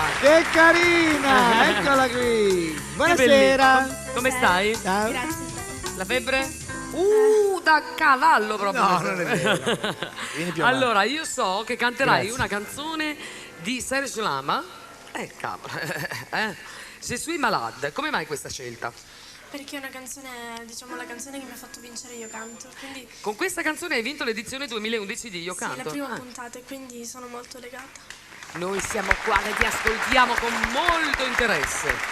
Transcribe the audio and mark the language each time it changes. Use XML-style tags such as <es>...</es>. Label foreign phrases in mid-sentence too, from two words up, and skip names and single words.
<it>Che carina! Eccola qui! Buonasera! Che come stai? Ciao. Grazie. La febbre? Da cavallo proprio! No, non è vero. Vieni più avanti. Allora, io so che canterai Grazie. una canzone di Serge Lama. Cavolo! Je suis malade. Come mai questa scelta? Perché è una canzone, diciamo, la canzone che mi ha fatto vincere Io Canto. Quindi, Con questa canzone hai vinto l'edizione 2011 di Io sì, Canto. la prima puntata e quindi sono molto legata. Noi siamo qua e ti ascoltiamo con molto interesse.</it>